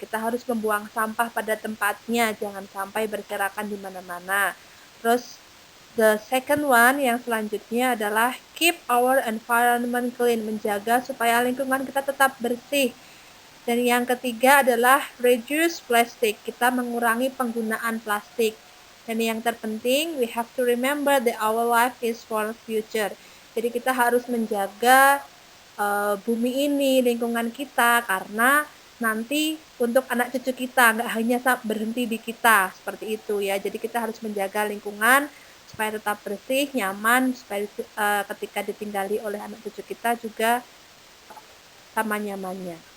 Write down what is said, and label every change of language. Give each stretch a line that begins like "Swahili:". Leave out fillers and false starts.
Indonesian: Kita harus membuang sampah pada tempatnya, jangan sampai berserakan di mana-mana. Terus
English: the second one,
Indonesian: yang selanjutnya adalah
English: keep our environment clean,
Indonesian: menjaga supaya lingkungan kita tetap bersih. Dan yang ketiga adalah
English: reduce plastic,
Indonesian: kita mengurangi penggunaan plastik. Dan yang terpenting,
English: we have to remember that our life is for future.
Indonesian: Jadi kita harus menjaga bumi ini, lingkungan kita, karena nanti untuk anak cucu kita, nggak hanya berhenti di kita, seperti itu ya. Jadi kita harus menjaga lingkungan supaya tetap bersih, nyaman, supaya ketika ditinggali oleh anak cucu kita juga sama nyamannya.